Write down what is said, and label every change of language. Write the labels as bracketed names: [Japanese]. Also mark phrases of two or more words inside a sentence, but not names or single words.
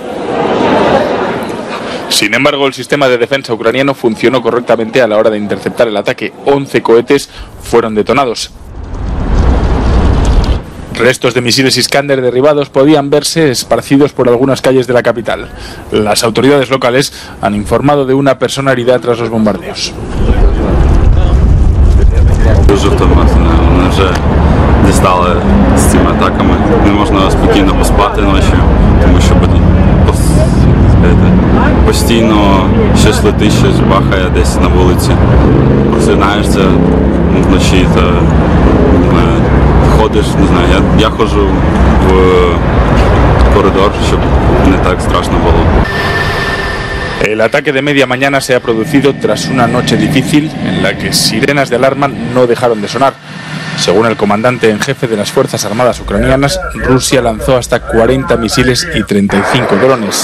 [Spanish] Sin embargo, el sistema de defensa ucraniano funcionó correctamente a la hora de interceptar el ataque. 11 cohetes fueron detonados. Restos de misiles Iskander derribados podían verse esparcidos por algunas calles de la capital. Las autoridades locales han informado de una persona herida tras los bombardeos. [Ukrainian] Постійно щось летить, щось бахає десь на вулиці. Просинаєшся вночі та ходиш, не знаю, я ходжу в коридор, щоб не так страшно було. [Spanish] El ataque de media mañana se ha producido tras una noche difícil en la que sirenas de alarma no dejaron de sonar. Según el comandante en jefe de las Fuerzas Armadas ucranianas, Rusia lanzó hasta 40 misiles y 35 drones.